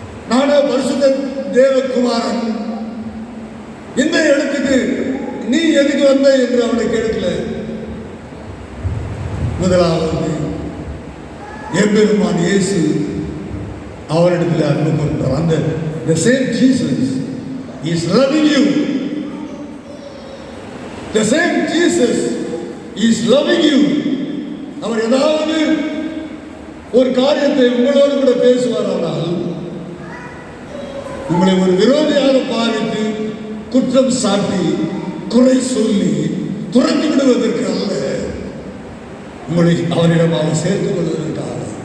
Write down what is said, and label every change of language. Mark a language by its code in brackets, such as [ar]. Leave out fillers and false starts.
[ta] நானே பரிசுத்த தேவகுமாரன், இந்த இடத்துக்கு நீ எதுக்கு வந்த என்று அவனை கேட்கல. முதலாவது எம்பெருமான் இயேசு அவரிடத்தில் அன்பு கொண்டார். [en] அந்த the same Jesus is loving you. The same Jesus is loving you. [ta] அவர் ஏதாவது ஒரு காரியத்தை உங்களோடு கூட பேசுவாரானால் உங்களை ஒரு விரோதியாக பாவித்து குற்றம் சாட்டி குறை சொல்லி துரத்தி விடுவதற்கு அல்ல, உங்களை அவரிடம் அவர் சேர்த்துக் கொள்வதற்காக.